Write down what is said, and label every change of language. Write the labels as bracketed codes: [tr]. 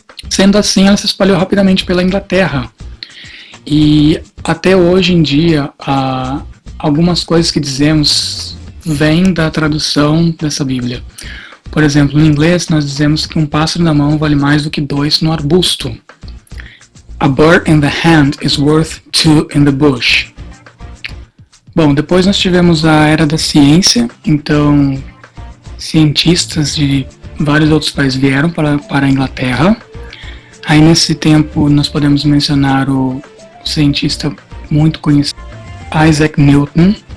[pt] Sendo assim, ela se espalhou rapidamente pela Inglaterra. E até hoje em dia, algumas coisas que dizemos vêm da tradução dessa Bíblia. Por exemplo, em inglês nós dizemos que um pássaro na mão vale mais do que dois no arbusto. [en] A bird in the hand is worth two in the bush. [pt] Bom, depois nós tivemos a era da ciência, então cientistas de vários outros países vieram para a Inglaterra. Aí nesse tempo nós podemos mencionar o cientista muito conhecido, Isaac Newton.